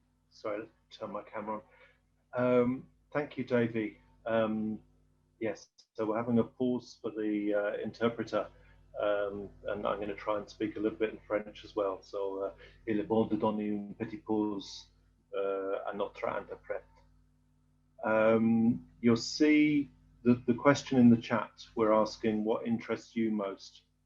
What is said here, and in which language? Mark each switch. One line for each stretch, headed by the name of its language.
English: Sorry, let's turn my camera on. Thank you, Davey. Yes, so we're having a pause for the interpreter, and I'm going to try and speak a little bit in French as well.
French: So, il est bon de donner une petite pause à notre interprète.
English: You'll see the question in the chat. We're asking what interests you most.